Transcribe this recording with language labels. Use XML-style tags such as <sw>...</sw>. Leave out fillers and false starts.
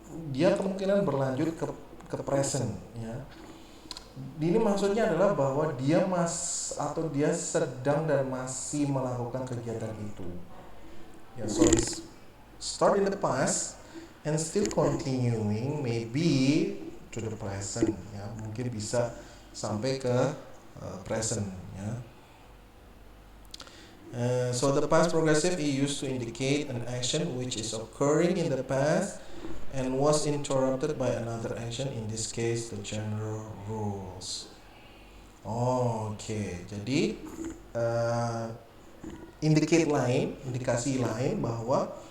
<id>Dia kemungkinan berlanjut ke present ya. Ini maksudnya adalah bahwa dia dia sedang dan masih melakukan kegiatan itu.</id> <en>Ya, so it's start in the past and still continuing maybe to the present ya.</en> <id>Mungkin bisa sampai ke present ya.</id> <en>So the past progressive is used to indicate an action which is occurring in the past and was interrupted by another action, in this case the general rules.</en> <id>Oke, jadi indikasi lain bahwa</id>